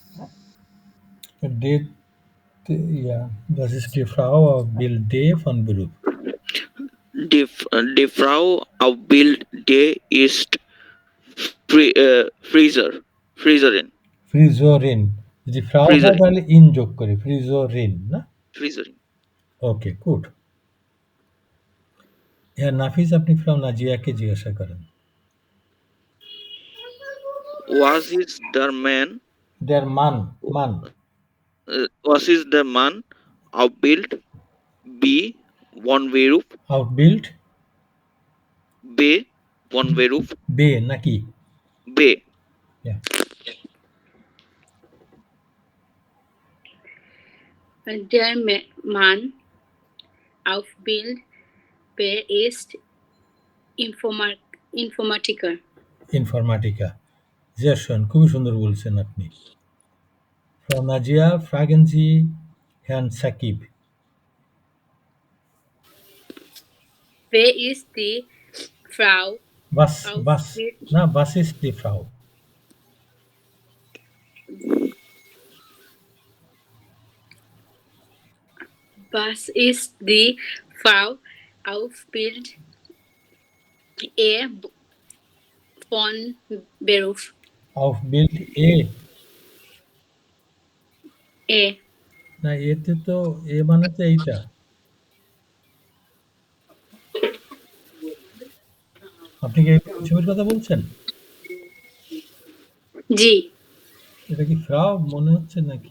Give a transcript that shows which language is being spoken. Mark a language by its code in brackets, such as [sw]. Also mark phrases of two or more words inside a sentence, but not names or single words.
[de] Ja, das ist die Frau auf Bild D von Beruf. Die Frau auf Bild D ist Friseurin. Friseurin. Die Frau [bn] হয় তাহলে ইন যোগ করে Friseurin না? [de] Friseurin. [en] Okay, good. [bn] হ্যাঁ নাফিস, আপনি ফ্রাউ নাজিয়াকে জিজ্ঞাসা করেন। [de] Was ist der Mann? Der Mann. Was ist der Mann auf Bild B von Beruf? Auf Bild B von Beruf. B নাকি? B. Yeah. Der Mann auf Bild B ist Informatiker. ইনফরমাটিকা। Sehr schön, [bn] খুবই সুন্দর বলছেন আপনি। [de] Frau Najia, fragen Sie Herrn Sakib. Wer ist die Frau Was, auf was, Bild? na, was ist die Frau? Was ist die Frau auf Bild E von Beruf? Auf Bild A. E. [bn] না, এতে তো এ মানে তো এইটা। আপনি কি এই ছবির কথা বলছেন? জি, এটা কি ফ্রাউ মনে হচ্ছে নাকি